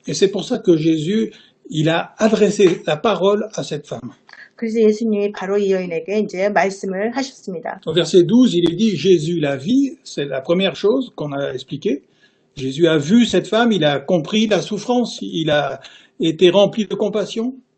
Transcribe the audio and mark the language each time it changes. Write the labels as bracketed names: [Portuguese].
[French] Et c'est pour ça que Jésus, il a adressé la parole à cette femme. [Korean] 그래서 예수님이 바로 이 여인에게 이제 말씀을 하셨습니다. [French] Au verset 12, il est dit Jésus la vit, c'est la première chose qu'on a expliquée. Jésus a vu cette femme, il a compris la souffrance, il a été rempli de compassion.